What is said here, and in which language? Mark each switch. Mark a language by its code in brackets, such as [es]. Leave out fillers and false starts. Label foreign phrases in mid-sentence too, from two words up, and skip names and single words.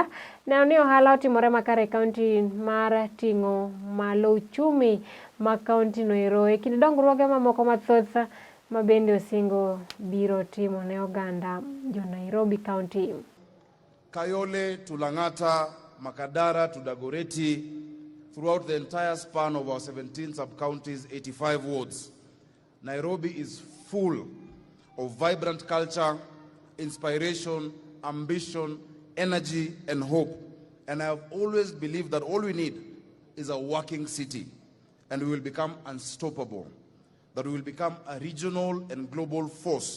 [luo] Neno ni ohala otimore makare kaunti mar ting'o malo uchumi ma kaunti no ero e kind dongruoge mamoko mathoth mabende Osingo biro timo ne oganda jo Nairobi County. Kayole to Lang'ata, Makadara to Dagoreti, [en] throughout the entire span of our 17 sub-counties, 85 wards, Nairobi is full of vibrant culture, inspiration, ambition, energy, and hope. And I have always believed that all we need is a working city, and we will become unstoppable, that we will become a regional and global force.